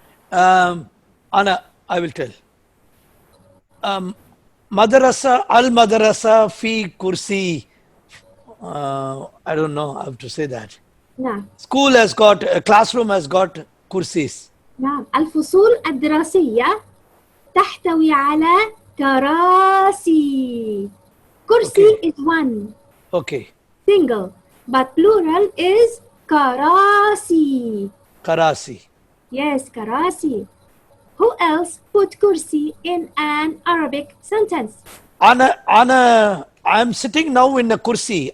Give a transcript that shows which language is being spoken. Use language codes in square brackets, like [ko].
[en] Anna, I will tell. [ar] Madrasa, al-madrasa fi kursi. [en] I don't know how to say that. [ar] نعم. [en] School has got, a classroom has got kursis. [ar] نعم. الفصول الدراسية تحتوي على كراسي. كرسي [en] Okay. is one, Okay. single, but plural is كراسي. [ar] Karasi. Yes, كراسي. [en] Who else put kursi in an Arabic sentence? Anna, I'm sitting now in a kursi.